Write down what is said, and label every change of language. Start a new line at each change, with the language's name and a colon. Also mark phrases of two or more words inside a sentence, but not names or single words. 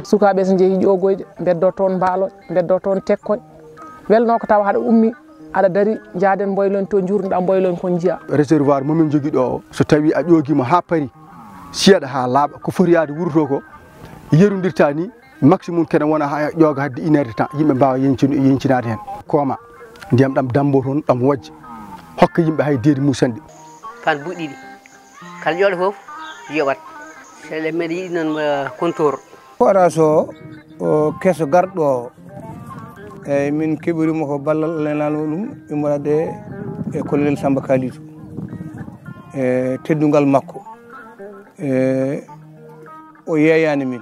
Fula: sukaɓe so jeehi ƴogoyde beddo toon mbaaloje beddo toon tekkoye welno ko tawa haɗa ummi aɗa dari jaaden boylon to jurnoɗa boylon kon jiya réservoir momin jogui ɗo so tawi a ƴoguima ha paari seeɗa ha laaɓa ko foti yaade wuuro to ko yerodirta ni maximum kene wona ha ƴooga hadde 1
French: heure de temps
Fula: yimɓe mbawa yencinade hen kooma ndiyam ɗam dambo toon ɗam wojja hokka yimɓe hay deedi musande fan buɗɗiɗi kala ƴooɗo foof yoɓat sele mbeɗa yiɗi noon contour forage o kesso garɗo o eyyi min keɓirimo ko ballal lenano ɗum immorade e colonel Samba Kalidou e teddugal makko o yeeyani min